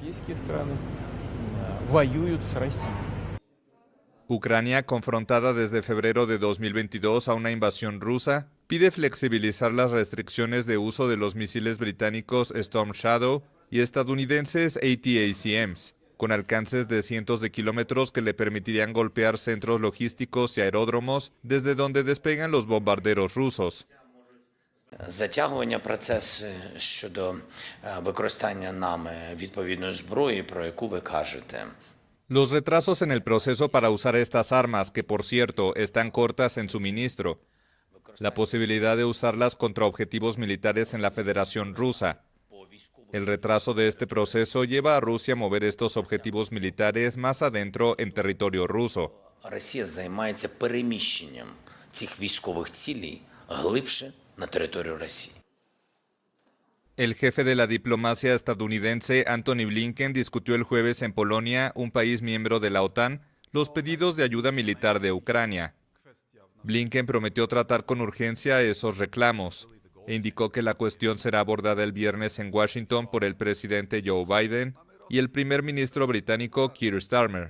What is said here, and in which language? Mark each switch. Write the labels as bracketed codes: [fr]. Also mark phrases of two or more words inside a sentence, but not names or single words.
[es] Ucrania, confrontada desde febrero de 2022 a una invasión rusa, pide flexibilizar las restricciones de uso de los misiles británicos Storm Shadow y estadounidenses ATACMs, con alcances de cientos de kilómetros que le permitirían golpear centros logísticos y aeródromos desde donde despegan los bombarderos rusos. [uk] Затягування процесу щодо використання нами відповідної зброї, про яку ви кажете. [es] Los retrasos en el proceso para usar estas armas, que por cierto están cortas en suministro, la posibilidad de usarlas contra objetivos militares en la Federación Rusa. El retraso de este proceso lleva a Rusia a mover estos objetivos militares más adentro en territorio ruso. [uk] Росія займається переміщенням цих військових цілей глибше на територію Росії. [es] El jefe de la diplomacia estadounidense, Antony Blinken, discutió el jueves en Polonia, un país miembro de la OTAN, los pedidos de ayuda militar de Ucrania. Blinken prometió tratar con urgencia esos reclamos e indicó que la cuestión será abordada el viernes en Washington por el presidente Joe Biden y el primer ministro británico Keir Starmer.